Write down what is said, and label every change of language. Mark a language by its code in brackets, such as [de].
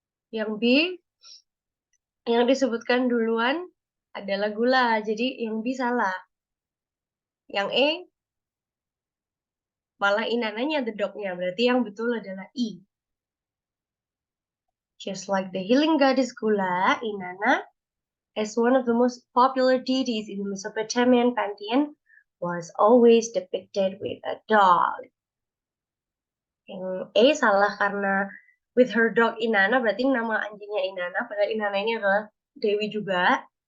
[id] Yang B, yang disebutkan duluan adalah gula. Jadi yang B salah. Yang E, Malah Inananya the dog-nya. Berarti yang betul adalah I. [en] Just like the healing goddess Gula, Inanna, as one of the most popular deities in the Mesopotamian pantheon, was always depicted with a dog. [id] Yang E salah karena [en] with her dog Inanna, [id] berarti nama anjingnya Inanna, padahal Inanna ini adalah dewi juga.